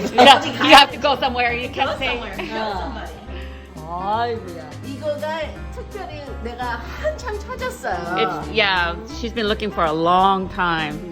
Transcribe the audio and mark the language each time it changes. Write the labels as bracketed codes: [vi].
[en] You have to go somewhere. You can't say. [ko] 아이고야. 이거가 특별히 내가 한참 찾았어요. [en] It's yeah. She's been looking for a long time.